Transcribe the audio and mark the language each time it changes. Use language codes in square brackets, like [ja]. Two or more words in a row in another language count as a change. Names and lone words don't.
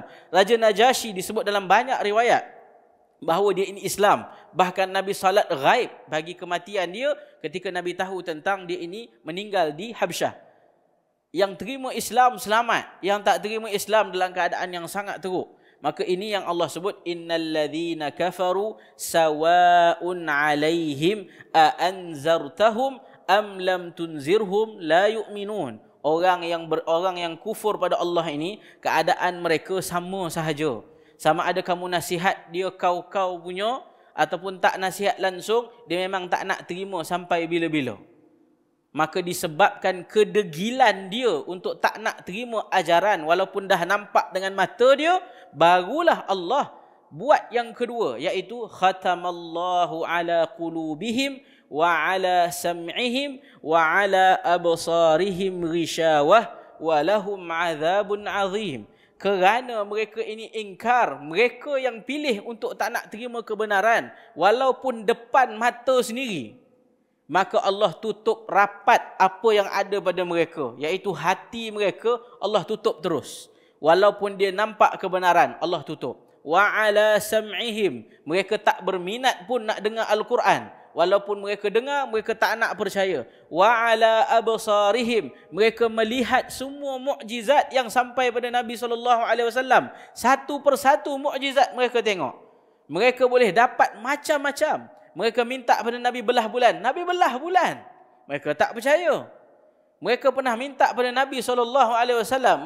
[ms] Raja Najasyi disebut dalam banyak riwayat bahawa dia ini Islam. Bahkan Nabi salat ghaib bagi kematian dia ketika Nabi tahu tentang dia ini meninggal di Habsyah. Yang terima Islam selamat, yang tak terima Islam dalam keadaan yang sangat teruk. Maka ini yang Allah sebut, [ar] إن الذين كفروا سواء عليهم أأنذرتهم أم لم تنذرهم لا يؤمنون. [ms] Orang yang kufur pada Allah ini, keadaan mereka sama sahaja. Sama ada kamu nasihat dia kau punya ataupun tak nasihat langsung, dia memang tak nak terima sampai bila-bila. Maka disebabkan kedegilan dia untuk tak nak terima ajaran walaupun dah nampak dengan mata dia, barulah Allah buat yang kedua, iaitu [ar] ختم الله على قلوبهم وعلى سمعهم وعلى أبصارهم غشاوة ولهم عذاب عظيم. [ms] Kerana mereka ini ingkar, mereka yang pilih untuk tak nak terima kebenaran walaupun depan mata sendiri, maka Allah tutup rapat apa yang ada pada mereka, iaitu hati mereka Allah tutup terus. Walaupun dia nampak kebenaran, Allah tutup. [ar] وعلى سمعهم, [ms] mereka tak berminat pun nak dengar Al-Quran. Walaupun mereka dengar, mereka tak nak percaya. [ar] وعلى أبصارهم, [ms] mereka melihat semua mukjizat yang sampai pada Nabi SAW. Satu persatu mukjizat mereka tengok. Mereka boleh dapat macam-macam. Mereka minta pada Nabi belah bulan. Nabi belah bulan. Mereka tak percaya. Mereka pernah minta pada Nabi SAW.